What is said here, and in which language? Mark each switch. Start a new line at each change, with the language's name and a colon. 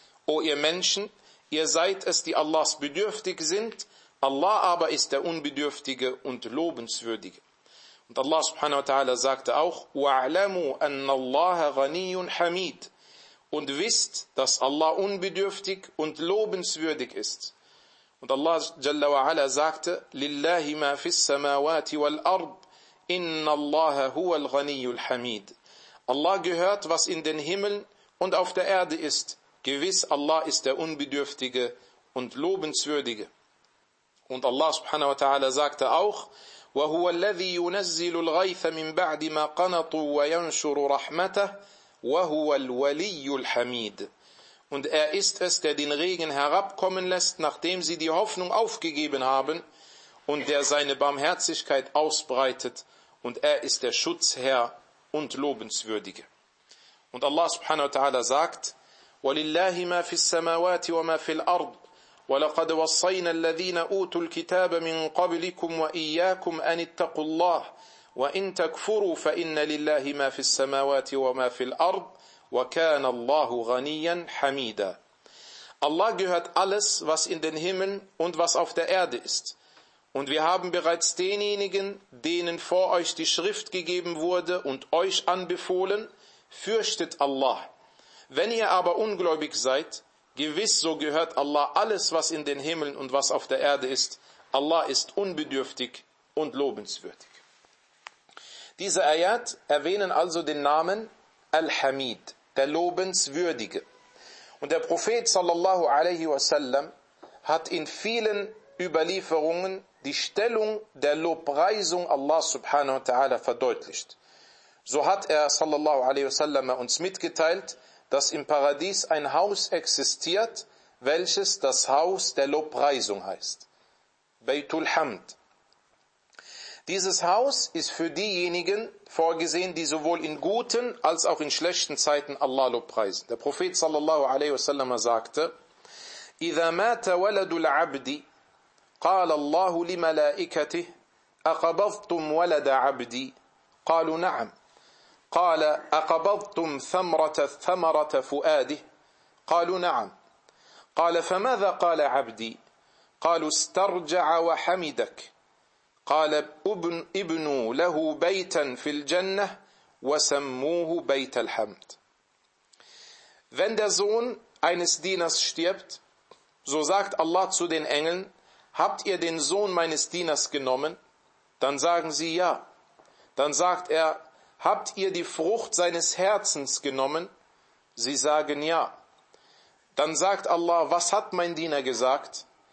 German: O ihr Menschen, ihr seid es, die Allahs bedürftig sind. Allah aber ist der Unbedürftige und Lobenswürdige. Und Allah subhanahu wa ta'ala sagte auch:
Arabic: وَاعْلَمُوا أَنَّ اللَّهَ غَنِيٌّ حَمِيدٌ.
German: Und wisst, dass Allah unbedürftig und lobenswürdig ist.
Arabic: Und Allah jalla wa ala
German: sagte:
Arabic: لِلَّهِ مَا فِي السَّمَاوَاتِ وَالْأَرْضِ إِنَّ اللَّهَ هُوَ الْغَنِيُّ الْحَمِيدُ.
German: Allah gehört, was in den Himmeln und auf der Erde ist. Gewiss, Allah ist der Unbedürftige und Lobenswürdige.
Arabic: Und Allah subhanahu wa ta'ala
German: sagte auch:
Arabic: وَهُوَ الَّذِي يُنَزِّلُ الْغَيْثَ مِنْ بَعْدِ مَا قَنَطُوا وَيَنْشُرُ رَحْمَتَهُ وَهُوَ الْوَلِيُّ الْحَمِيدُ.
German: Und er ist es, der den Regen herabkommen lässt, nachdem sie die Hoffnung aufgegeben haben, und der seine Barmherzigkeit ausbreitet, und er ist der Schutzherr und Lobenswürdige.
Arabic: Und Allah subhanahu wa ta'ala
German: sagt:
Arabic: وَلِلَّهِ مَا فِي السَّمَاوَاتِ وَمَا فِي الْأَرْضِ وَلَقَدْ وَصَّيْنَا الَّذِينَ أُوتُوا الْكِتَابَ مِنْ قَبْلِكُمْ وَإِيَّاكُمْ أَنِ اتَّقُوا اللَّهَ وَإِنْ تَكْفُرُوا فَإِنَّ لِلَّهِ مَا فِي السَّمَاوَاتِ وَمَا فِي الْأَرْضِ وَكَانَ اللَّهُ غَنِيًّا حَمِيدًا.
German: Allah gehört alles, was in den Himmeln und was auf der Erde ist. Und wir haben bereits denjenigen, denen vor euch die Schrift gegeben wurde und euch anbefohlen: Fürchtet Allah. Wenn ihr aber ungläubig seid, gewiss, so gehört Allah alles, was in den Himmeln und was auf der Erde ist. Allah ist unbedürftig und lobenswürdig. Diese Ayat erwähnen also den Namen Al-Hamid, der Lobenswürdige. Und der Prophet sallallahu alaihi wasallam hat in vielen Überlieferungen die Stellung der Lobpreisung Allah subhanahu wa ta'ala verdeutlicht. So hat er sallallahu alaihi wasallam uns mitgeteilt, dass im Paradies ein Haus existiert, welches das Haus der Lobpreisung heißt. Baytul Hamd. Dieses Haus ist für diejenigen vorgesehen, die sowohl in guten als auch in schlechten Zeiten Allah lobpreisen.
Arabic: Der Prophet sallallahu alaihi wasallam
German: sagte:
Arabic: إِذَا مَاتَ وَلَدُ الْعَبْدِ قَالَ اللَّهُ لِمَلَائِكَتِهِ أَقَبَضْتُمْ وَلَدَ عَبْدِي قَالُوا نَعَمْ قال أقبضتم ثمرة فؤاده قالوا نعم قال فماذا قال عبدي؟ قالوا استرجع وحمدك. قال ابنوا له بيتا في الجنة وسموه بيت الحمد.
German: Wenn der Sohn eines Dieners stirbt, so sagt Allah zu den Engeln, habt ihr den Sohn meines Dieners genommen? Dann sagen sie ja. Dann sagt er, habt ihr die Frucht seines Herzens genommen? Sie sagen ja. Dann sagt Allah, was hat mein Diener gesagt?